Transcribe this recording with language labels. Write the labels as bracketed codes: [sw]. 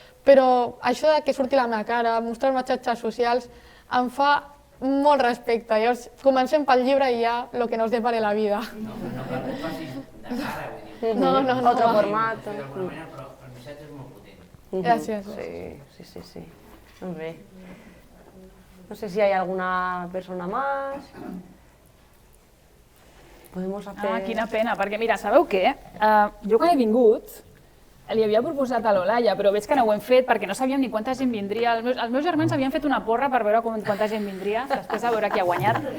[ca] Però això de que surti la meva cara, mostrar-me a xarxes socials, em fa molt respecte. Llavors, comencem pel llibre i ja [es] lo que nos depare la vida. [ca] No, però no facis de cara, vull dir. No. [es] Otro format. [ca] D'alguna manera, però el missatge és molt potent. Gràcies. Sí. Molt bé. [es] No sé si hay alguna persona más. Podemos hacer... [ca] Quina pena, perquè mira, sabeu què? Jo quan he vingut li havia proposat a l'Olaia, però veig que no ho hem fet perquè no sabíem ni quanta gent vindria. Els meus germans havien fet una porra per veure quanta gent vindria, després de veure qui ha guanyat.